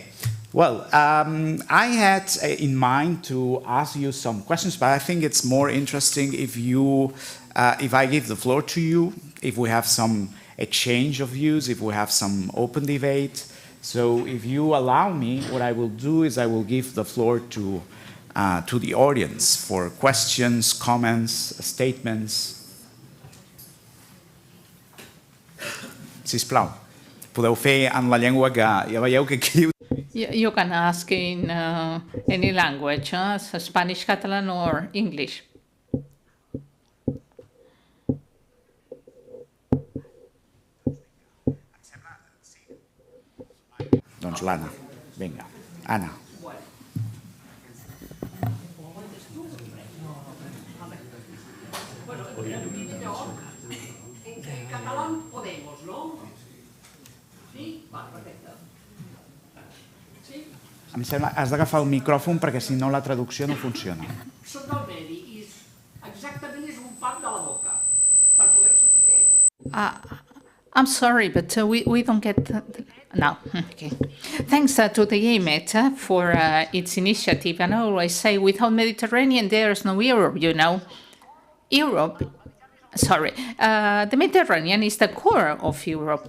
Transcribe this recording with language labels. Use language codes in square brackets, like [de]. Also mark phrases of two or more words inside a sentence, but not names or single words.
[en] Well, I had in mind to ask you some questions, but I think it's more interesting if I give the floor to you, if we have some exchange of views, if we have some open debate. So if you allow me, what I will do is I will give the floor to the audience for questions, comments, statements. [ca] Sisplau, podeu fer en la llengua que ja veieu que aquí... [en] You can ask in any language, Spanish, Catalan, or English. [ca] Doncs l'Anna. Vinga, Anna. [es] En catalán podemos, ¿no? [ca] Sí? Vale, perfecte. Em sembla que has d'agafar el micròfon perquè si no la traducció no funciona. Soc del medi i exactament és un pam de la boca per poder sentir bé. [en] I'm sorry, but we don't get... No, okay. Thanks to the EuroMed for its initiative. And I always say, without Mediterranean, there's no Europe, you know. The Mediterranean is the core of Europe.